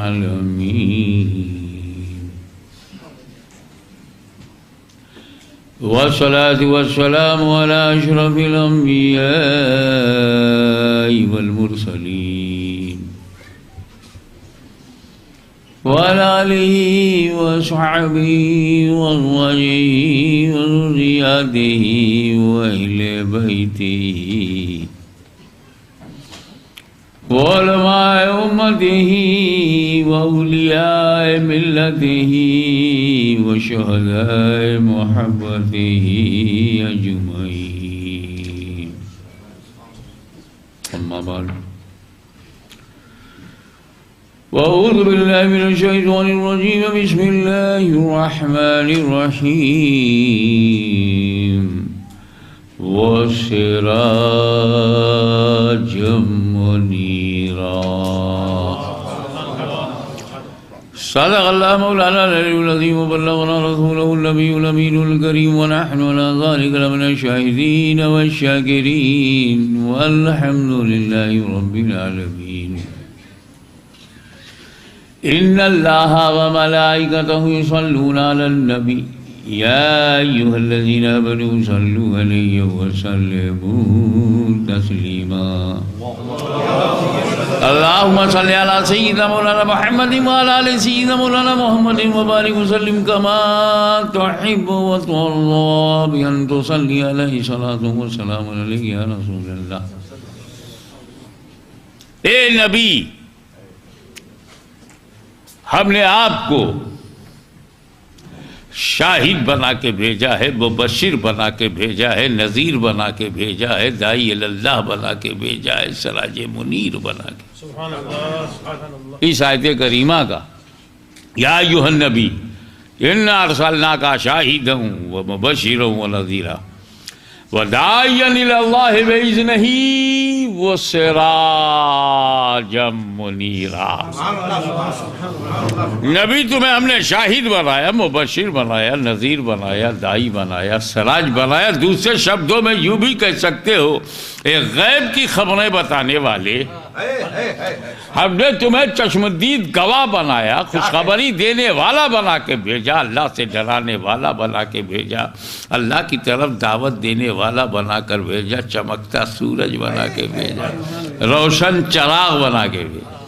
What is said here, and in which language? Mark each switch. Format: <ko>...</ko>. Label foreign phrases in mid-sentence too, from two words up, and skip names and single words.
<ar>العالمين والصلاة والسلام على أشرف الأنبياء والمرسلين وعلى آله وأصحابه وأزواجه وذريته وأهل بيته وعلماء أمته وأولياء ملته وشهداء محبته أجمعين. أما بعد فأعوذ بالله من الشيطان الرجيم بسم الله الرحمن الرحيم وسراجا منيرا. صدق الله مولانا العلي العظيم وبلغنا رسوله النبي الأمين الكريم ونحن على ذلك لمن الشاهدين والشاكرين والحمد لله رب العالمين. إن الله وملائكته يصلون على النبي يا أيها الذين آمنوا صلوا عليه وسلموا تسليما. اللهم صل على سيدنا مولانا محمد وعلى آل سيدنا مولانا محمد وبارك وسلم كما تحب وترضى بأن تصلي عليه صلاة وسلام عليه يا رسول الله.</ar> <ur>اے نبی، ہم نے آپ کو شاہد بنا کے بھیجا ہے، مبشر بنا کے بھیجا ہے، نذیر بنا کے بھیجا ہے، داعی اللہ بنا کے بھیجا ہے، سراج منیر بنا کے. اس آیت کریمہ کا</ur> <ar>يا أيها النبي إنا أرسلناك شاهدا ومبشرا ونذيرا وداعيا إلى الله بإذنه وسراجا منيرا.</ar> <ur>نبی تمہیں ہم نے شاہد بنایا، مبشر بنایا، نذیر بنایا، داعی بنایا، سراج بنایا. دوسرے لفظوں میں یوں بھی کہہ سکتے ہو ایک غیب کی خبریں بتانے والے. ہم نے تمہیں چشم دید گواہ بنایا، خوشخبری دینے والا بنا کے بھیجا، اللہ سے ڈرانے والا بنا کے بھیجا، اللہ کی طرف دعوت دینے والا بنا کر بھیجا، چمکتا سورج بنا کے بھیجا، روشن چراغ بنا کے بھیجا.</ur>